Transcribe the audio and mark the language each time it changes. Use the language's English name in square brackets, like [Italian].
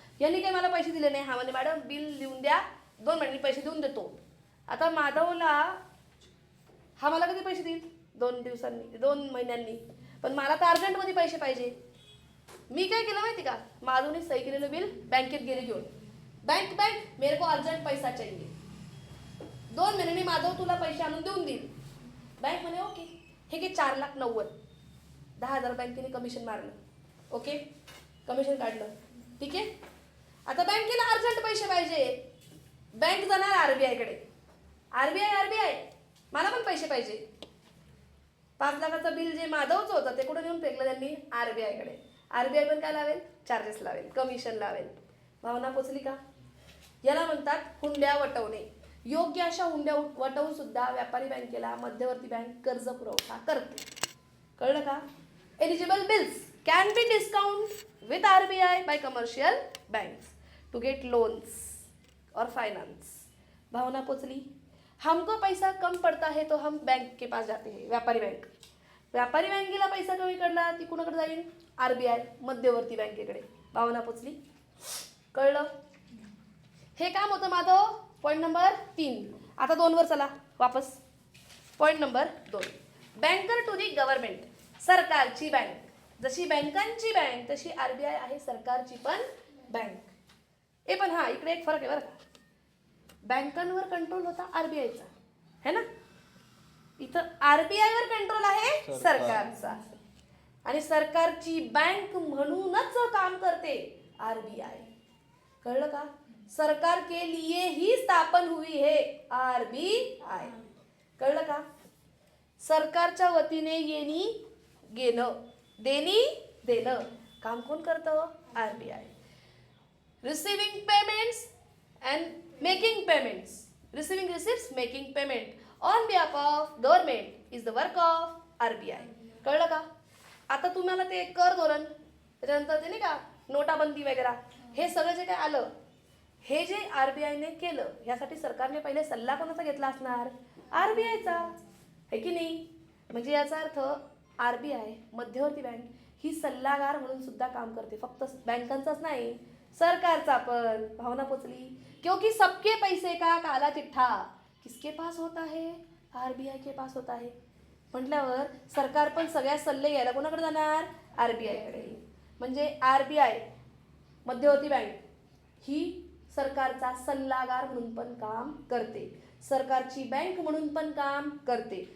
[Marathi] यांनी काही मला पैसे दिले नाही. हा म्हणजे मॅडम बिल लिहून द्या, 2 महिन्यांनी पैसे देऊन देतो. आता माधवला हा मला कधी पैसे देईल? 2 महिन्यांनी. पण मला तर अर्जंटमध्ये पैसे पाहिजे. मी काय केलं माहिती का? माधवने सही केलेलं बिल बँकेत गेले घेऊन. [Hindi] बँक मेरे को अर्जंट पैसा चाहिए. [Marathi] 2 महिन्यांनी माधव तुला पैसे आणून देऊन देईल. बँक म्हणे ओके. हे घे 4,90,000. 10,000 बँकेने कमिशन मारलं. ओके, कमिशन काढलं. ठीक आहे. आता बँकेला अर्जंट पैसे पाहिजे. बँक जाणार आरबीआय कडे. आरबीआय मला पण पैसे पाहिजे. 5 लाखाचं बिल जे माधवचं होतं ते कुठे नेऊन फेकलं त्यांनी? आरबीआय कडे. आरबीआय पण काय लावेल? चार्जेस लावेल, कमिशन लावेल. भावना पोचली का? याला म्हणतात हुंड्या वटवणे. योग्य अशा हुंड्या वटवून सुद्धा व्यापारी बँकेला मध्यवर्ती बँक कर्ज पुरवठा करते. कळलं का? [English] Eligible bills can be discount with RBI by commercial banks to get loans और finance. [Marathi] भावना पोचली? [Hindi] हमको पैसा कम पड़ता है तो हम बैंक के पास जाते हैं. [Marathi] व्यापारी बँकेला पैसा कमी पडला ती कुणाकडे जाईल? आरबीआय मध्यवर्ती बँकेकडे. भावना पोचली? कळलं? हे काम होतं माधव. Point number 3. आता 2 वर चला वापस. Point number 2, [English] Banker to the government. [Marathi] सरकारची बँक. जशी बँकांची बँक तशी आरबीआय आहे सरकारची पण बँक. पण हा इकडे एक फरक आहे बरं का. बँकांवर कंट्रोल होता आरबीआयचा, है ना? इथं आरबीआय वर कंट्रोल आहे सरकारचा. आणि सरकारची बँक म्हणूनच काम करते आरबीआय. कळलं का? [Hindi] सरकार के लिए ही स्थापन हुई है आरबीआय. [Marathi] कळलं का? सरकारच्या वतीने येणी घेणं, देणी देणं काम कोण करतं? RBI. [English] Receiving payments and making payments. Receiving receipts, making payment on behalf of government is the work of RBI. [Marathi] कळलं का? आता तुम्हाला ते कर धोरण, त्याच्यानंतर ते नाही का नोटाबंदी वगैरे, हे सगळं जे काय आलं, हे जे आरबीआयने केलं ह्यासाठी सरकारने पहिले सल्ला कोणाचा घेतला असणार? आरबीआयचा, [Hindi] है की नाही? [Marathi] म्हणजे याचा अर्थ आरबीआय मध्यवर्ती बँक ही सल्लागार म्हणून सुद्धा काम करते. फक्त बँकांचाच नाही, सरकारचा पण. भावना पोचली? [Hindi] क्योंकि सबके पैसे का काला चिट्ठा किसके पास होता है? आरबीआय के पास होता है. [Marathi] म्हटल्यावर सरकार पण सगळ्या सल्ले घ्यायला कोणाकडे जाणार? आरबीआयकडे. म्हणजे आरबीआय मध्यवर्ती बँक ही सरकारचा सल्लागार म्हणून पण काम करते, सरकारची बँक म्हणून पण काम करते.